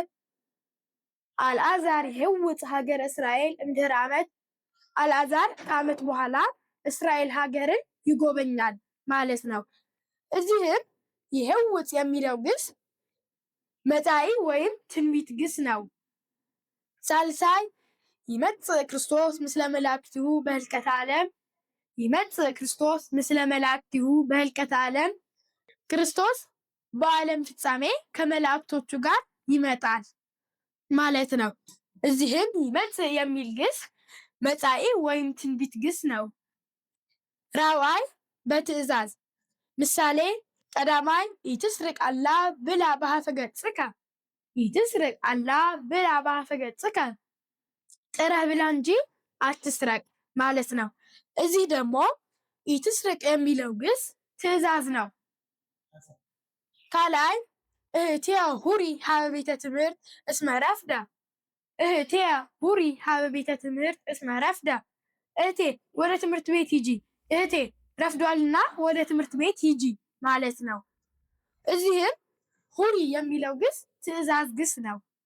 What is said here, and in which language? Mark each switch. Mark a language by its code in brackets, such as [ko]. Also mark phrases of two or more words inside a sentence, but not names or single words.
[gez] አልዓዛር ይሄውፅ ሀገረ እስራኤል እምድኅረ ዓመት [am] አልዓዛር ከዓመት በኋላ እስራኤል ሀገርን ይጎበኛል ማለት ነው። እዚህም ይሄውፅ የሚለው ግስ መጻኢ ወይም ትንቢት ግስ ነው። [gez] ሳልሳይ ይመጽእ ክርስቶስ ምስለ መላእክቲሁ በህልቀተ ዓለም ይመጽእ ክርስቶስ ምስለ መላእክቲሁ በህልቀተ ዓለም [am] ክርስቶስ በዓለም ፍጻሜ ከመላእክቶቹ ጋር ይመጣል ማለት ነው። እዚህም ይመጽእ የሚል ግስ መጻኢ ወይም ትንቢት ግስ ነው። [gez] ራብዓይ በትእዛዝ ምሳሌ ቀዳማይ ኢትስርቅ አላ ብላ በሃፈ ገጽከ ኢትስርቅ አላ ብላ በሃፈ ገጽከ [am] ጥረህ ብላ እንጂ አትስረቅ ማለት ነው። እዚህ ደግሞ ኢትስርቅ የሚለው ግስ ትእዛዝ ነው። [gez] ካልአይ እህትየ ሁሪ ሀበ ቤተ ትምህርት እስመ ረፍደ እህትየ ሁሪ ሀበ ቤተ ትምህርት እስመ ረፍደ [am] እህቴ ወደ ትምህርት ቤት ሂጂ፣ እህቴ ረፍዷልና ወደ ትምህርት ቤት ሂጂ ማለት ነው። እዚህም ሁሪ የሚለው ግስ ትእዛዝ ግስ ነው።